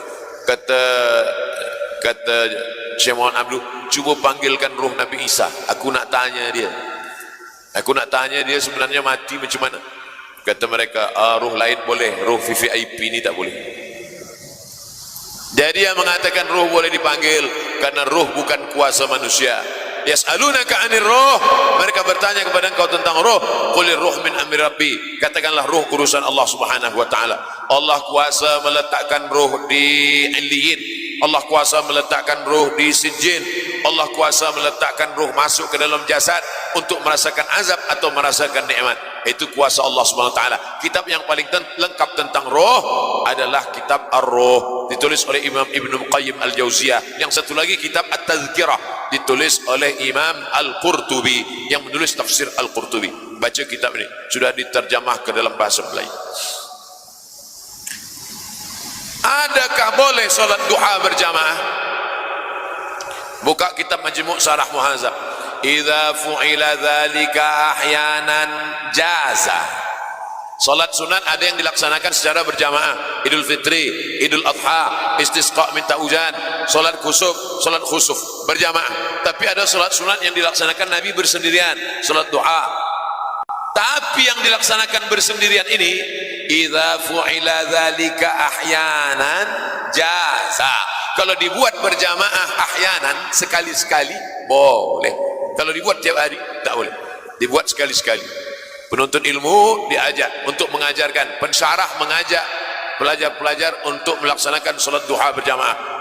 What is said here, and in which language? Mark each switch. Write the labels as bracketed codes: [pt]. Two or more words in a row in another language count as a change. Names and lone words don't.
[ms] Kata Syekh Muhammad Abduh, cuba panggilkan roh Nabi Isa. Aku nak tanya dia. Aku nak tanya dia sebenarnya mati macam mana. Kata mereka, roh lain boleh, roh VVIP ni tak boleh. Jadi yang mengatakan roh boleh dipanggil karena roh bukan kuasa manusia. [ar] Yas'alunaka 'anir ruh, [ms] mereka bertanya kepada engkau tentang roh. [ar] Qulir ruh min amri rabbi, [ms] katakanlah roh urusan Allah [ar] Subhanahu wa taala. [ms] Allah kuasa meletakkan roh di Illiyin, Allah kuasa meletakkan roh di Sijjin, Allah kuasa meletakkan roh masuk ke dalam jasad untuk merasakan azab atau merasakan nikmat. Itu kuasa Allah [ar] Subhanahu wa taala. [ms] Kitab yang paling lengkap tentang roh adalah kitab Ar-Ruh, ditulis oleh Imam Ibnu Qayyim Al-Jauziyah. Yang satu lagi kitab At-Tazkirah, ditulis oleh Imam Al-Qurtubi, yang menulis tafsir Al-Qurtubi. Baca kitab ini, sudah diterjemah ke dalam bahasa Melayu. Adakah boleh solat duha berjamaah? Buka kitab Majmu' Syarah Muhadzab. [ar] idza fu'ila dzalika ahyanan jaza. [ms] Salat sunat ada yang dilaksanakan secara berjamaah, Idul Fitri, Idul Adha, istisqa minta hujan, salat khusuf berjamaah. Tapi ada salat sunat yang dilaksanakan Nabi bersendirian, salat duha. Tapi yang dilaksanakan bersendirian ini, [ar] idza fu'ila dzalika ahyanan jaza. [ms] Kalau dibuat berjamaah ahyanan, sekali-sekali boleh. Kalau dibuat tiap hari tak boleh. Dibuat sekali-sekali. Penuntut ilmu diajak untuk mengajarkan, pensyarah mengajak pelajar-pelajar untuk melaksanakan solat duha berjamaah.